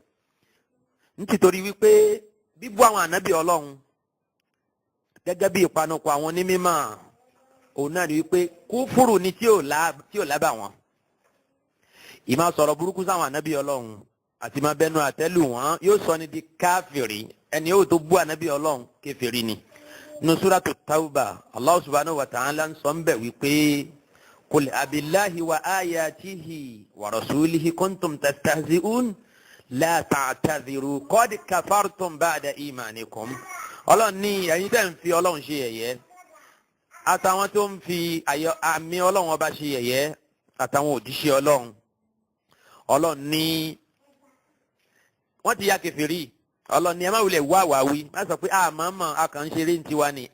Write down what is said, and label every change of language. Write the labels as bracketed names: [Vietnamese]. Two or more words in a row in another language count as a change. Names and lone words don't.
[Yoruba] Nítorí wípé bíbú àwọn ànábì Ọlọ́run gẹ́gẹ́ bí ìpanupọ̀ àwọn onímọ̀, òun náà ni wípé kúfùrù ni tí ò lábà wọn. Ìmá sọ̀rọ̀ burúkú sáwọn ànábì Ọlọ́run àti máa bẹnu àtẹ́lù wọn yóò sọ ni di káfìrí. Ẹni yóò tó bú ànábì Ọlọ́run kèfèrí ni. Nínú Suratu Tawbah, Allah [Arabic] سبحانه وتعالى [Yoruba] ń sọ ń bẹ̀ wípé [Arabic] قل أبالله وآياته ورسوله كنتم تستهزئون لا تعتذروا قد كفرتم بعد إيمانكم. [Yoruba] Ọlọ́run ní ẹ̀yin tẹ́ ń fi Ọlọ́run ṣe yẹ̀yẹ́, àtàwọn tó ń fi àmì Ọlọ́run ọba ṣe yẹ̀yẹ́, àtàwọn òjíṣẹ́ Ọlọ́run. Ọlọ́run ní wọ́n ti ya kèfèrí. Ọlọ́run ní ẹ má wulẹ̀ wá wàwí, má sọ pé àmọ́mọ́ a kàn ń ṣeré ní tiwa ni.